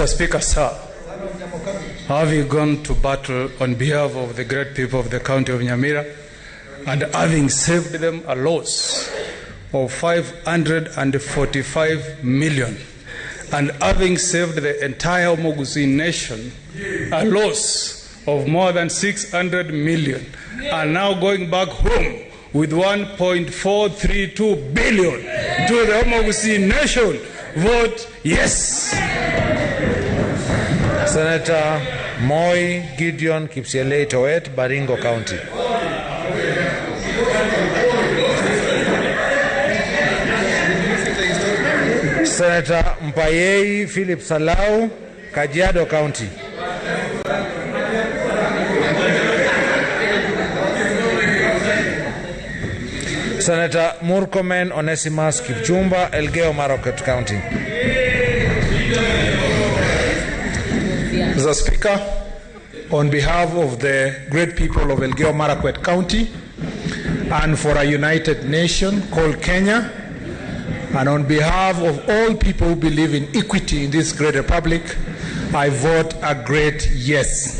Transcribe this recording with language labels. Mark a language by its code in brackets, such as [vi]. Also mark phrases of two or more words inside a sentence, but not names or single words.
[en] Speaker, sir, having gone to battle on behalf of the great people of the county of Nyamira and having saved them a loss of 545 million, and having saved the entire Mogotu nation a loss of more than 600 million, and now going back home with 1.432 billion to the Mogotu nation, vote yes. Senator Moi Gideon Kipsiele Towet, Baringo County. Senator Mpayei Philip Salau, Kajiado County. Senator Murkomen Onesimus Kipchumba, Elgeyo Marakwet County. Mr. Speaker, on behalf of the great people of Elgeyo Marakwet County and for a united nation called Kenya, and on behalf of all people who believe in equity in this great republic, I vote a great yes.